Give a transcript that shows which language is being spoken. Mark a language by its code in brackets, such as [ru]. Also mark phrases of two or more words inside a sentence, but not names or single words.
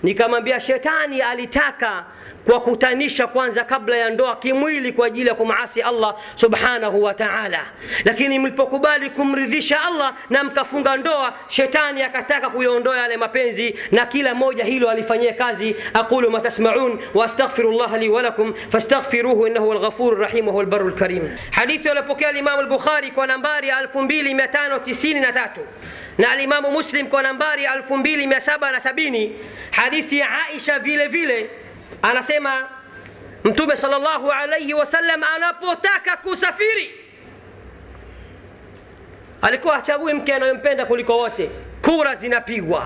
[sw] nikamwambia shetani alitaka kuwakutanisha kwanza kabla ya ndoa kimwili kwa ajili ya kumaasi [ar] الله سبحانه وتعالى, [sw] lakini mlipokubali kumridhisha Allah na mkafunga ndoa, shetani akataka kuiondoa yale mapenzi, na kila moja hilo alifanyia kazi. [ar] أقول ما تسمعون وأستغفر الله لي ولكم فاستغفروه إنه هو الغفور الرحيم وهو البر الكريم. [sw] Hadithi iliyopokea Imam al-Bukhari kwa nambari 2593 na al-Imam Muslim kwa nambari 2770. Hadithi ya Aisha vile vile anasema Mtume [ar] صلى الله عليه وسلم [sw] anapotaka kusafiri alikuwa hachagui mke anayompenda kuliko wote, kura zinapigwa.